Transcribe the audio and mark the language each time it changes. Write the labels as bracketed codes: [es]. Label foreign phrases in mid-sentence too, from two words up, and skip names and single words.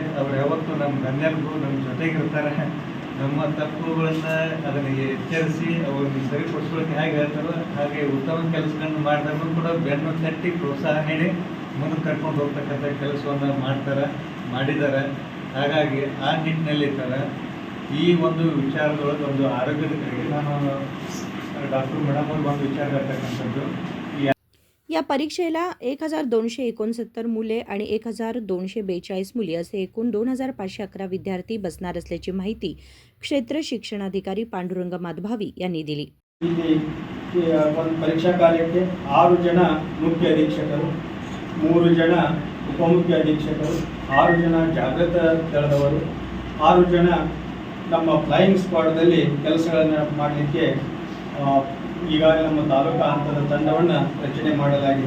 [kn] ಅವ್ರು ಯಾವತ್ತೂ ನಮ್ಮ ಗಣ್ಯರಿಗೂ ನಮ್ಮ ಜೊತೆಗಿರ್ತಾರೆ. ನಮ್ಮ ತಪ್ಪುಗಳನ್ನು ಅದನ್ನು ಎಚ್ಚರಿಸಿ ಅವ್ರಿಗೆ ಸರಿಪಡಿಸ್ಕೊಳ್ಳೋಕೆ ಹೇಗೆ ಹೇಳ್ತಾರೋ ಹಾಗೆ ಉತ್ತಮ ಕೆಲಸಗಳನ್ನು ಮಾಡಿದಾಗೂ ಕೂಡ ಬೆನ್ನು ತಟ್ಟಿ ಪ್ರೋತ್ಸಾಹ ನೀಡಿ ಮುಂದೆ ಕರ್ಕೊಂಡು ಹೋಗ್ತಕ್ಕಂಥ ಕೆಲಸವನ್ನು ಮಾಡಿದ್ದಾರೆ. ಹಾಗಾಗಿ ಆ ನಿಟ್ಟಿನಲ್ಲಿ ಇರ್ತಾರೆ. ಈ ಒಂದು ವಿಚಾರದೊಳಗೆ ಒಂದು ಆರೋಗ್ಯದ ಕಡೆಗೆ ನಾನು ಡಾಕ್ಟರ್ ಮೇಡಮ್ ಅವ್ರಿಗೆ ಒಂದು ವಿಚಾರ ಹೇಳ್ತಕ್ಕಂಥದ್ದು, [mr] या परीक्षेला 1269 मुले आणि 1242 मुली असे एकूण 2511 विद्यार्थी बसणार असल्याची माहिती क्षेत्र शिक्षणाधिकारी पांडुरंग माधभावी यांनी दिली. [kn] ಇಲ್ಲಿ ಒಂದು ಪರೀಕ್ಷಾ ಕಾರ್ಯಕ್ಕೆ 6 ಜನ ಮುಖ್ಯ ಅಧೀಕ್ಷಕರು, 3 ಜನ ಉಪಮುಖ್ಯ ಅಧೀಕ್ಷಕರು, 6 ಜನ ಜಾಗೃತ ದಳದವರು, 6 ಜನ ನಮ್ಮ ಫ್ಲೈಯಿಂಗ್ ಸ್ಕ್ವಾಡ್ದಲ್ಲಿ ಕೆಲಸಗಳನ್ನು ಮಾಡಲಿಕ್ಕೆ ಈಗಾಗಲೇ ನಮ್ಮ ತಾಲೂಕಾ ಹಂತದ ತಂಡವನ್ನು ರಚನೆ ಮಾಡಲಾಗಿದೆ.